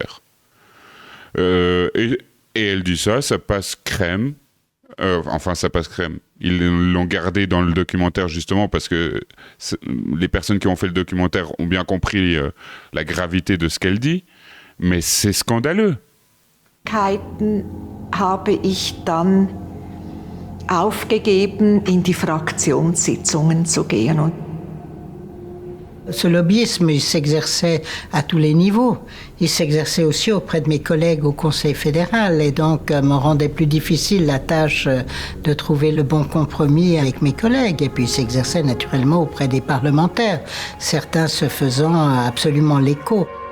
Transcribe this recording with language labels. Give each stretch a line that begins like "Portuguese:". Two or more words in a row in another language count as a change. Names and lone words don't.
French: » Et elle dit ça passe crème. Ça passe crème. Ils l'ont gardé dans le documentaire justement parce que les personnes qui ont fait le documentaire ont bien compris la gravité de ce qu'elle dit, mais c'est scandaleux.
German: Habe ich dann aufgegeben, in die Fraktionssitzungen zu gehen.
French: Ce lobbyisme, il s'exerçait à tous les niveaux. Il s'exerçait aussi auprès de mes collègues au Conseil fédéral et donc me rendait plus difficile la tâche de trouver le bon compromis avec mes collègues. Et puis il s'exerçait naturellement auprès des parlementaires, certains se faisant absolument l'écho.